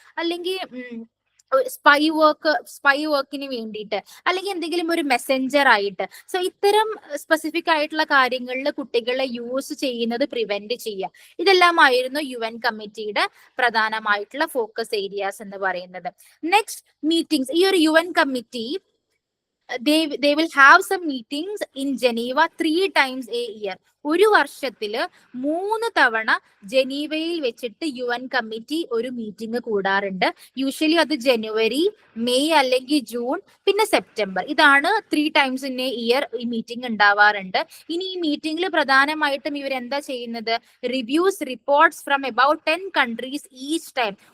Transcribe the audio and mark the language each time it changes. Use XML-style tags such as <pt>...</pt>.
<ml>അല്ലെങ്കിൽ സ്പൈ വർക്കിന് വേണ്ടിയിട്ട് അല്ലെങ്കിൽ എന്തെങ്കിലും ഒരു മെസ്സഞ്ചർ ആയിട്ട്. സോ ഇത്തരം സ്പെസിഫിക് ആയിട്ടുള്ള കാര്യങ്ങളിൽ കുട്ടികളെ യൂസ് ചെയ്യുന്നത് പ്രിവെന്റ് ചെയ്യുക. ഇതെല്ലാമായിരുന്നു UN കമ്മിറ്റിയുടെ പ്രധാനമായിട്ടുള്ള ഫോക്കസ് ഏരിയാസ് എന്ന് പറയുന്നത്.</ml> <en>Next, meetings.</en> <ml>ഈ ഒരു UN committee</ml> <en>they will have some meetings in Geneva 3 times a year.</en> <ml>ഒരു വർഷത്തില് 3 തവണ ജനീവയിൽ വെച്ചിട്ട് UN കമ്മിറ്റി ഒരു മീറ്റിംഗ് കൂടാറുണ്ട്. യൂഷ്വലി അത് ജനുവരി, മെയ് അല്ലെങ്കിൽ ജൂൺ, പിന്നെ സെപ്റ്റംബർ. ഇതാണ്</ml> <en>3 times in a year</en> <ml>ഈ മീറ്റിംഗ് ഉണ്ടാവാറുണ്ട്. ഇനി ഈ മീറ്റിംഗിൽ പ്രധാനമായിട്ടും ഇവർ എന്താ ചെയ്യുന്നത്?</ml> <en>Reviews reports from about 10 countries each time.</en>